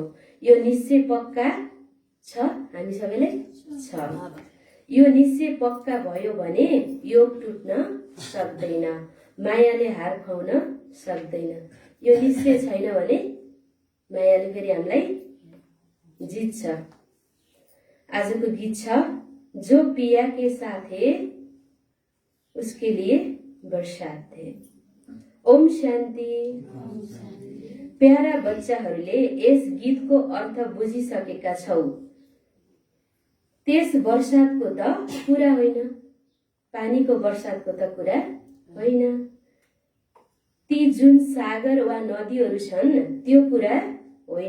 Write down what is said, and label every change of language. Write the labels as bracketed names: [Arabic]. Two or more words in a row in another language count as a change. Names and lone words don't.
[Nepali] यो निश्चय पक्का छ हामी सबैलाई छ। यो निश्चय पक्का भयो भने योग टुट्न सक्दैन। मायाले हार खुवाउन सक्दैन। यो निश्चय छैन भने मायाले फेरि हामीलाई जित्छ। आजको गीत छ, [Hindi] जो पिया के साथ है उसके लिए बरसात थे। [Nepali] ओम शान्ति। प्यारा बच्चाहरूले यस गीतको अर्थ बुझिसकेका छौ। त्यस बरसातको त कुरा होइन, पानीको बरसातको त कुरा होइन। ती जुन सागर वा नदीहरू छन् त्यो कुरा होइन।